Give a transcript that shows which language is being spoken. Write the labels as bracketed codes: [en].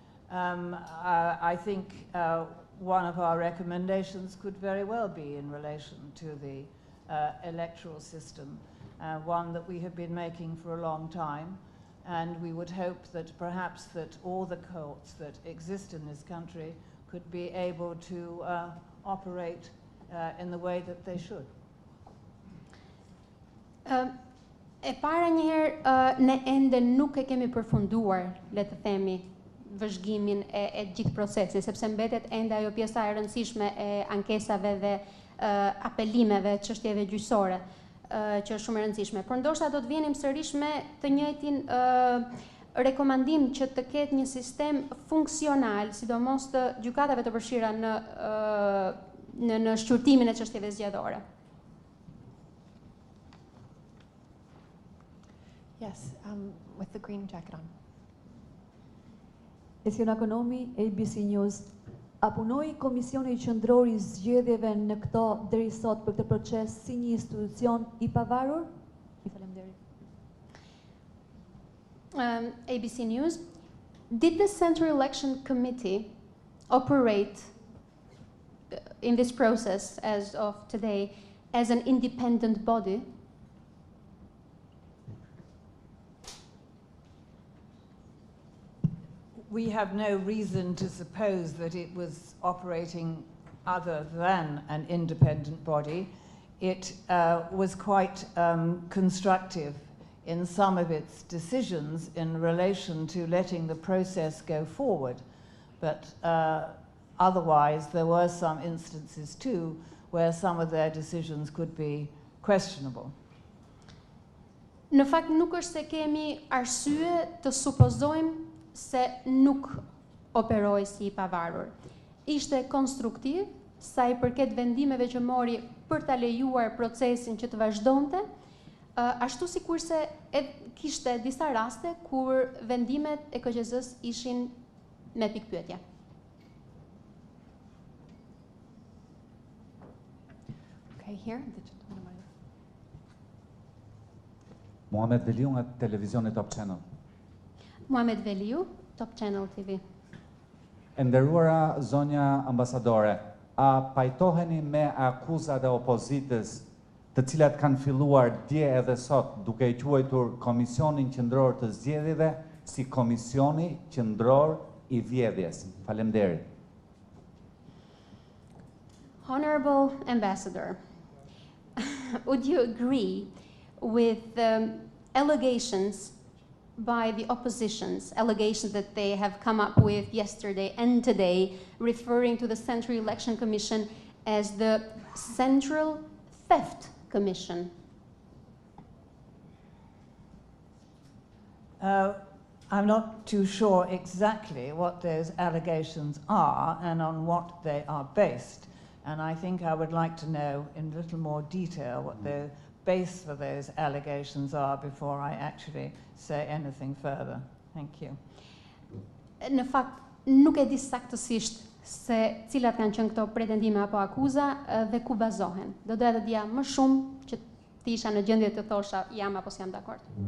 [en] I think one of our recommendations could very well be in relation to the electoral system, one that we have been making for a long time, and we would hope that perhaps that all the courts that exist in this country could be able to operate in the way that they should. [sq] E para njëherë, ne ende nuk e kemi përfunduar, le të themi, vëzhgimin e gjithë procesit, sepse mbetet ende ajo pjesa e rëndësishme e ankesave dhe apelimeve, çështjeve gjyqësore. që është shumë e rëndësishme. Por ndoshta do të vinim sërish me të njëjtin rekomandim që të ketë një sistem funksional, sidomos të gjykatave të përfshira në shqyrtimin e çështjeve zgjedhore. [en] Yes, with the green jacket on. Esiona Ekonomi, ABC News. [sq] A punoi Komisioni Qendror I Zgjedhjeve në këto deri sot për këtë proces si një institucion I pavarur? Faleminderit. ABC News. [en] Did the Central Election Committee operate in this process as of today as an independent body? We have no reason to suppose that it was operating other than an independent body. It was quite constructive in some of its decisions in relation to letting the process go forward. But otherwise, there were some instances too where some of their decisions could be questionable. [sq] Në fakt nuk është se kemi arsye të supozojmë se nuk operoi si I pavarur. Ishte konstruktiv sa I përket vendimeve që mori për ta lejuar procesin që të vazhdonte, ashtu sikurse kishte disa raste kur vendimet e KQZ-s ishin me pikpyetje. [en] Okay, here. [sq] Muhamet Veliu nga televizioni Top Channel. [en] Muhamet Veliu, Top Channel TV. [sq] E nderuara zonja ambasadore, a pajtoheni me akuzat e opozitës të cilat kanë filluar dje edhe sot duke I quajtur Komisionin Qendror të Zgjedhjeve si Komisioni Qendror I Vjedhjes? Faleminderit. [en] Honorable Ambassador, would you agree with allegations by the oppositions, allegations that they have come up with yesterday and today, referring to the Central Election Commission as the Central Theft Commission? I'm not too sure exactly what those allegations are and on what they are based. And I think I would like to know in a little more detail what the base for those allegations are before I actually say anything further. Thank you. [sq] Në fakt, nuk e di saktësisht se cilat kanë qenë këto pretendime apo akuza dhe ku bazohen. Do doja të dija më shumë që të isha në gjendje të thosha jam apo s'jam dakord.